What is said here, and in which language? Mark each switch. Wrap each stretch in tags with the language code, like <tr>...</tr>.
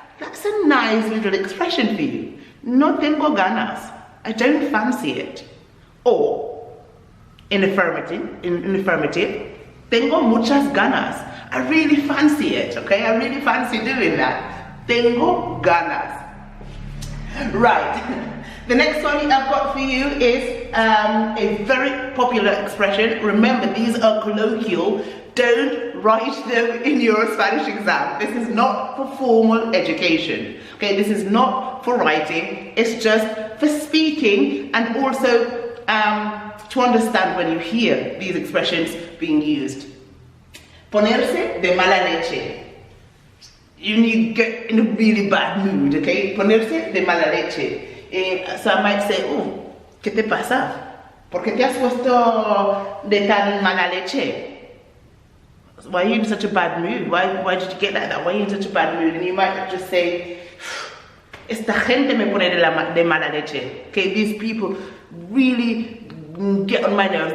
<en>That's a nice little expression for you.</en> <es>No tengo ganas.</es> <en>I don't fancy it. Or, in affirmative,</en> <es>tengo muchas ganas.</es> <en>I really fancy it, okay? I really fancy doing that.</en> <es>Tengo ganas.</es> <en>Right. The next one I've got for you is a very popular expression. Remember, these are colloquial. Don't write them in your Spanish exam. This is not for formal education. Okay, this is not for writing. It's just for speaking and also to understand when you hear these expressions being used.</en> <es>Ponerse de mala leche.</es> <en>You get in a really bad mood, okay?</en> <es>Ponerse de mala leche.</es> <en>So I might say, oh,</en> <es>¿qué te pasa? ¿Por qué te has puesto de tan mala leche?</es> <en>Why are you in such a bad mood? Why did you get like that? Why are you in such a bad mood? And you might just say,</en> <es>esta gente me pone de mala leche.</es> <en>Okay, these people really get on my nerves.</en>